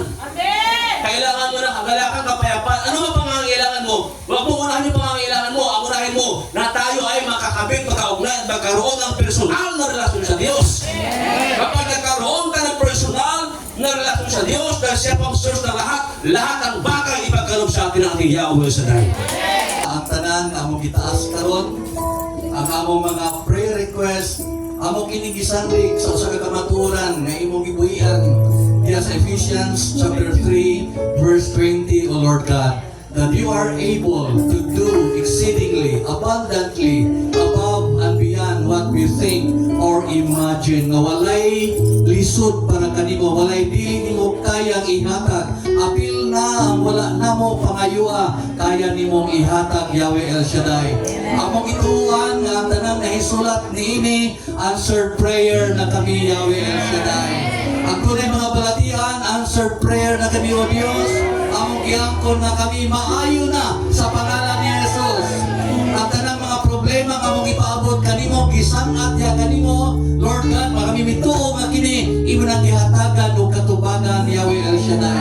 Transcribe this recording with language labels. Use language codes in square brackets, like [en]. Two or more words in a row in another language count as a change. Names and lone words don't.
[tl] Kailangan mo ng kagalakan, kapayapaan. Ano ba pangangailangan mo? Huwag mo unahin yung pangangailangan mo. Ang unahin mo na tayo ay makakabit, magkaugnay at magkaroon ng personal na relasyon sa Diyos. Kapag nagkaroon ka ng personal na relasyon sa Diyos, dahil siya po ang source ng lahat ng bagay ipagkaloob sa atin ng ating Yahweh Shaddai. [ceb] Ang tanan, among itaas karon, ang among mga [en] prayer request, [ceb] among kinigisandig sa usa ka kamatuoran nga imong gibuhian diya sa Ephesians chapter 3 verse 20, [en] O Lord God, that you are able to do exceedingly abundantly above and beyond what we think or imagine. [ceb] Nga walay lisod para kanimo, walay dili nimo kayang ihatag. Apil na ang wala namo pangayua, kaya nimong ihatag, Yahweh El Shaddai. Among ituan nga ang tanan na hisulat niini [en] answered prayer [ceb] na kami, Yahweh El Shaddai. Ang tunay mga balatian, [en] answered prayer [ceb] na kami, O Diyos. Among giangkon na kami maayo na sa pangalan ni Jesus. Ang tanang mga problema nga mong ipaabot kanimo, gisangat ya kanimo, [en] Lord God, [ceb] makamimituo nga kini imo nang gihatagan o katubagan, Yahweh El Shaddai.